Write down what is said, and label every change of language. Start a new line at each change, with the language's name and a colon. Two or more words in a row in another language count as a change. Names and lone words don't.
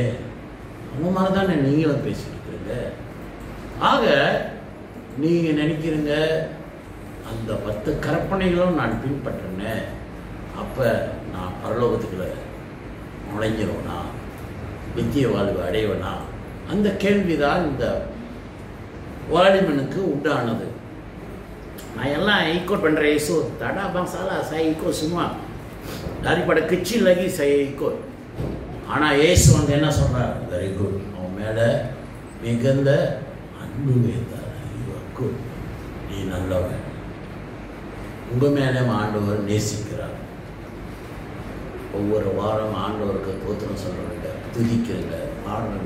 Tamil: அந்த மாதிரி தானே நீங்களும் பேசிக்கிறீங்க. ஆக நீங்கள் நினைக்கிறீங்க அந்த 10 கற்பனைகளும் நான் பின்பற்றினே, அப்போ நான் பரலோகத்துக்குள்ள நுழைஞ்சிருவேனா, நித்திய வாழ்வு அடைவேனா? அந்த கேள்விதான் இந்த வாலிபனுக்கு உண்டானது. நான் எல்லாம் ikut பண்ணுறேன் Yesu,
Malay: tak ada abang salah, saya ikut semua. Daripada kecil lagi saya ikut.
Tamil: ஆனால் இயேசு வந்து என்ன சொல்கிறார்?
English: very good,
Tamil: அவன் மேலே மிகுந்த அன்பு வைத்தார். குட், நீ நல்லவன். உங்கள் மேலே ஆண்டவர் நேசிக்கிறார். ஒவ்வொரு வாரம் ஆண்டவருக்கு தோத்திரம் சொல்கிறீங்க, துதிக்கிறீங்க, பாடுறீங்க.